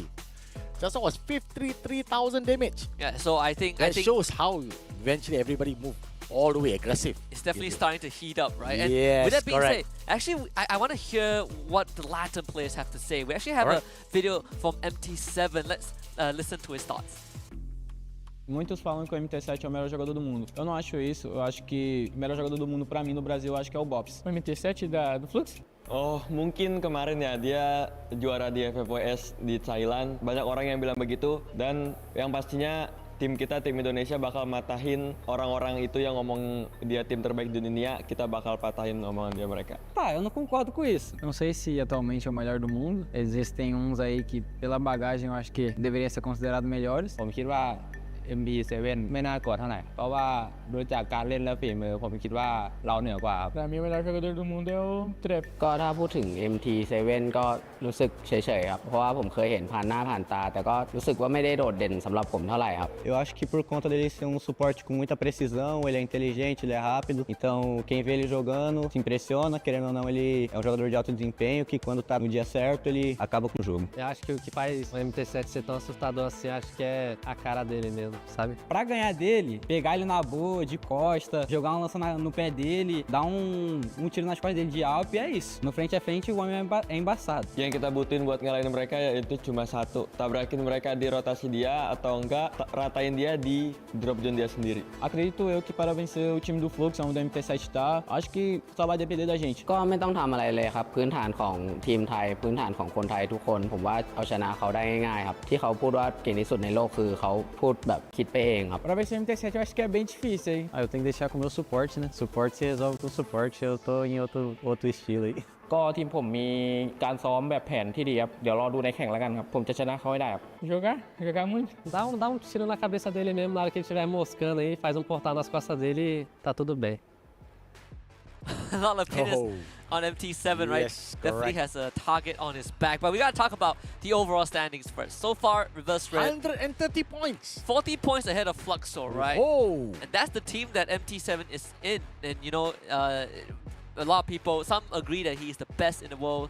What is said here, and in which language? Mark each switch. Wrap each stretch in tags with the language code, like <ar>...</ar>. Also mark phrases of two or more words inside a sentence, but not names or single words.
<en>Just now was 53,000 damage. Yeah, so I think that shows how eventually everybody moved all the way aggressive. It's definitely starting to heat up, right? And yes, with that being correct. said, actually, I want to hear what the Latin players have to say. We actually have a video from MT7. Let's listen to his thoughts.</en> <pt>Muitos falam que o MT7 é o melhor jogador do mundo. Eu não acho isso. Eu acho que o melhor jogador do mundo pra mim no Brasil, eu acho que é o Bops. O MT7 do Flux?</pt> <id>Oh, mungkin kemarin ya dia juara di FFWS di Thailand. Banyak orang yang bilang begitu dan yang pastinya tim kita, tim Indonesia bakal matahin orang-orang itu yang ngomong dia tim terbaik di dunia, kita bakal patahin omongan dia mereka.</id> <pt>Tá, eu não concordo com isso. Não sei se atualmente é o melhor do mundo. Existem uns aí que, pela bagagem, eu acho que deveriam ser considerados melhores.</pt> <th>ผมคิดว่า MB7 ไม่น่ากดเท่าไหร่เพราะว่ารู้จักการเล่นและฝีมือผมคิดว่าเราเหนือกว่าครับ</th> <pt>Pra mim, o melhor jogador do mundo é o Trap.</pt> <th>ก็ถ้าพูดถึง MT7 ก็รู้สึกเฉยๆครับเพราะว่าผมเคยเห็นผ่านหน้าผ่านตาแต่ก็รู้สึกว่าไม่ได้โดดเด่นสำหรับผมเท่าไหร่ครับ</th> <pt>Eu acho que por conta dele ser um suporte com muita precisão, ele é inteligente, ele é rápido. Então, quem vê ele jogando se impressiona, querendo ou não, ele é um jogador de alto desempenho que quando tá no dia certo, ele acaba com o jogo. Eu acho que o que faz o MT7 ser tão assustador assim, acho que é a cara dele mesmo, sabe? Pra ganhar dele, pegar ele na boa, de costa, jogar uma lança no pé dele, dar um tiro nas costas dele de Alp, é isso. No frente a frente, o homem é embaçado.</pt> <id>Yang kita butuhin buat ngalahin mereka yaitu cuma satu, tabrakin mereka di rotasi dia atau enggak ratain dia di drop zone dia sendiri.</id> <pt>Acredito eu que para vencer o time do Flux, onde o MT7 tá, acho que só vai depender da gente.</pt> <th>ก็ไม่ต้องทำอะไรเลยครับพื้นฐานของทีมไทยพื้นฐานของคนไทยทุกคนผมว่าเอาชนะเขาได้ง่ายๆครับที่เขาพูดว่าเก่งที่สุดในโลกคือเขาพูดแบบคิดไปเองครับ</th> <pt>Pra vencer o MT7 eu acho que é bem difícil, hein? Eu tenho que deixar com o meu suporte, né? Suporte se resolve com suporte, eu tô em outro estilo aí.</pt> <th>ก็ทีมผมมีการซ้อมแบบแผนที่ดีครับเดี๋ยวรอดูในแข่งแล้วกันครับผมจะชนะเขาให้ได้ครับ</th> <pt>Jogar muito. Dá um tiro na cabeça dele mesmo, na hora que ele estiver moscando aí, faz um portal nas costas dele e tá tudo bem.</pt> <en>A lot of opinions on MT7, right? Yes, definitely has a target on his back. But we gotta talk about the overall standings first. So far, Reverse Red 130 points. 40 points ahead of Fluxor, right? Oh. And that's the team that MT7 is in. And you know, a lot of people, some agree that he's the best in the world.</en>